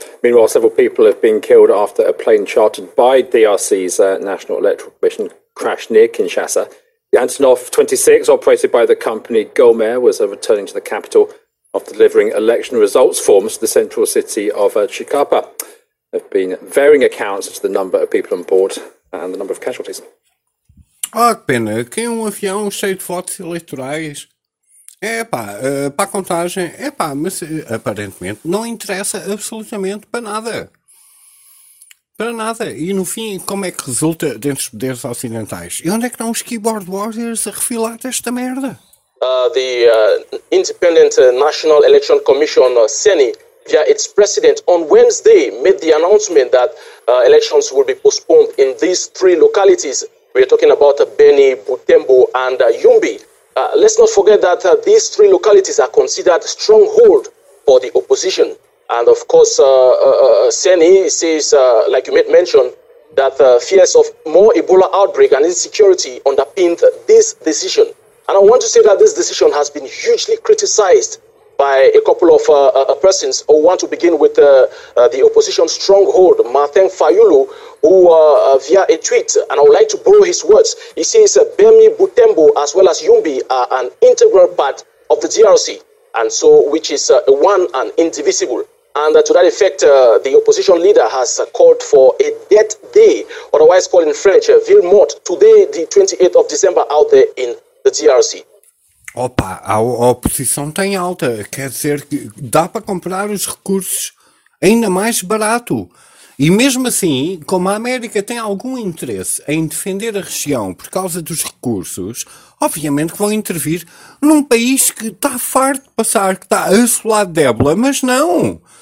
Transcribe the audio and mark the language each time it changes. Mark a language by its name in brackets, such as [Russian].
[English] Meanwhile, several people have been killed after a plane chartered by DRC's National Electoral Commission crashed near Kinshasa. The Antonov 26, operated by the company Gomer, was returning to the capital after delivering election results forms to the central city of Chicapa. There have been varying accounts as to the number of people on board and the number of casualties. [Portuguese] Oh, que pena, quem é um avião cheio de votos eleitorais? É pá, para a contagem, é pá, mas aparentemente não interessa absolutamente para nada. Para nada. E no fim, como é que resulta dentro dos poderes ocidentais? E onde é que estão os [English] keyboard warriors [Portuguese] a refilar desta merda? [English] The Independent National Election Commission, CENI, via its president, on Wednesday, made the announcement that elections will be postponed in these 3 localities. We are talking about Beni, Butembo, and Yumbi. Let's not forget that these 3 localities are considered stronghold for the opposition. And of course, CENI says, like you mentioned, that fears of more Ebola outbreak and insecurity underpinned this decision. And I want to say that this decision has been hugely criticized by a couple of persons. I want to begin with the opposition stronghold, Martin Fayulu, who via a tweet, and I would like to borrow his words, he says, Bemi, Butembo, as well as Yumbi are an integral part of the DRC, and so which is one and indivisible. And to that effect, the opposition leader has called for a death day, otherwise called in French, Ville Morte, today, the 28th of December, out there in the DRC. [Portuguese] Opa, a oposição tem alta, quer dizer que dá para comprar os recursos ainda mais barato. E mesmo assim, como a América tem algum interesse em defender a região por causa dos recursos, obviamente que vão intervir num país que está farto de passar, que está assolado de ébola, mas não.